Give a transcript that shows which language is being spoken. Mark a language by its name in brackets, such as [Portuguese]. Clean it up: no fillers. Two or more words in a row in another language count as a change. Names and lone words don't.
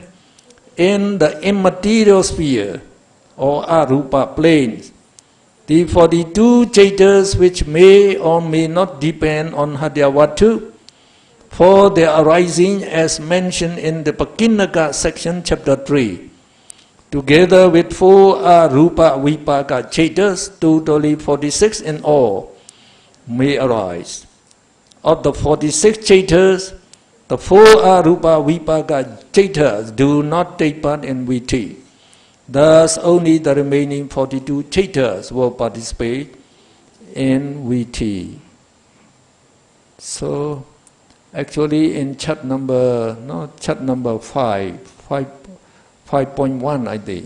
[English] In the immaterial sphere or arupa planes, the 42 chaitas which may or may not depend on Hadyavatu for their arising as mentioned in the Pakinnaka section chapter 3, together with 4 [Pali] arupa vipaka chaitas, [English] totally 46 in all, may arise. Of the 46 chaitas, the 4 [Pali] arupa vipaka chaitas [English] do not take part in VT. Thus, only the remaining 42 chaitas will participate in VT. So, actually, in chart number 5.1, I think.